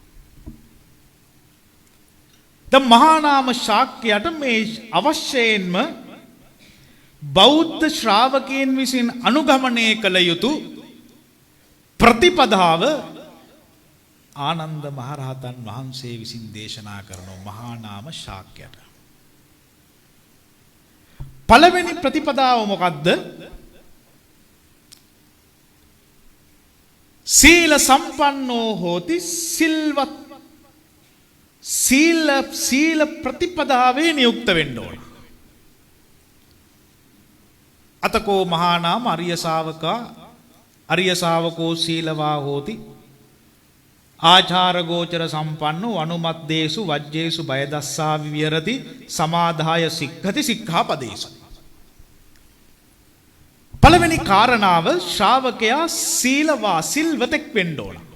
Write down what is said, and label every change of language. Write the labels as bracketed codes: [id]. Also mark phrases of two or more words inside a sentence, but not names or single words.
[si] දැන් මහා නාම ශාක්‍යයට මේ අවශ්‍යයෙන්ම බෞද්ධ ශ්‍රාවකයන් විසින් අනුගමනය කළ යුතු ප්‍රතිපදාව ආනන්ද මහරහතන් වහන්සේ විසින් දේශනා කරන මහා නාම ශාක්‍යයට. පළවෙනි ප්‍රතිපදාව මොකද්ද? [pi] සීල සම්පන්නෝ හෝති [si] සිල්වත් සීල ප්‍රතිපදාවේ නියුක්ත වෙන්න ඕන. [pi] අතකෝ මහා නාම අරිය ශාවකෝ සීලවා හෝති ආචාර ගෝචර සම්පන්නෝ අනුමද්දේසු වජ්ජේසු බය දස්සා විවරති සමාදාය සික්ඛති සික්ඛාපදේසු. [si] පළවෙනි කාරණාව ශ්‍රාවකයා සීලවා සිල්වතෙක් වෙන්න ඕන.